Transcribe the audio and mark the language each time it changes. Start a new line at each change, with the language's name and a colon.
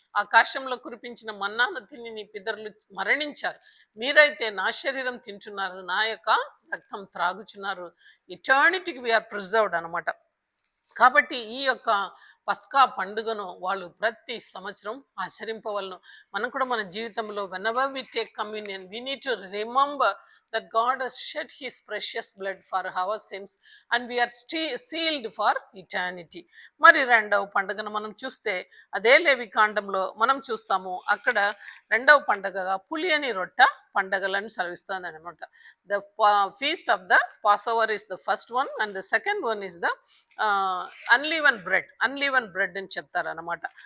Telugu: ఆకాశంలో కురిపించిన మన్నాను తిని నీ పితరులు మరణించారు, మీరైతే నా శరీరం తింటున్నారు, నా యొక్క రక్తం త్రాగుచున్నారు,
English: ఇటర్నిటీకి we are preserved
Telugu: అనమాట. కాబట్టి ఈ యొక్క పస్కా పండుగను వాళ్ళు ప్రతి సంవత్సరం ఆచరింపవలను. మనం కూడా మన జీవితంలో
English: whenever we take communion we need to remember that God has shed his precious blood for our sins and we are sealed for eternity.
Telugu: మరి రెండవ పండుగను మనం చూస్తే అదే లేవి కాండంలో మనం చూస్తాము. అక్కడ రెండవ పండుగగా పులియని రొట్ట పండగలను సెలవిస్తుంది అనమాట.
English: the feast of the Passover is the first one and the second one is the unleavened bread
Telugu: అని చెప్తారనమాట.